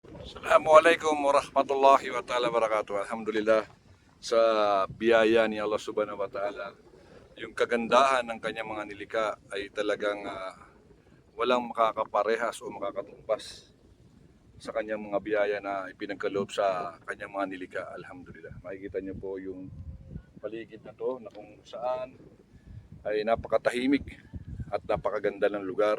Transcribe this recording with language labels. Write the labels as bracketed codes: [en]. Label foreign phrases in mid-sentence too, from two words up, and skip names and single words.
[ar] السلام عليكم ورحمة الله تعالى وبركاته. [tl] Alhamdulillah sa biyaya ni Allah [ar] سبحانه وتعالى. [tl] Yung kagandahan ng kanyang mga nilikha ay talagang walang makakaparehas o makakatumbas sa kanyang mga biyaya na ipinagkaloob sa kanyang mga nilikha. Alhamdulillah. Makikita niyo po yung paligid na to na kung saan ay napakatahimik at napakaganda ng lugar.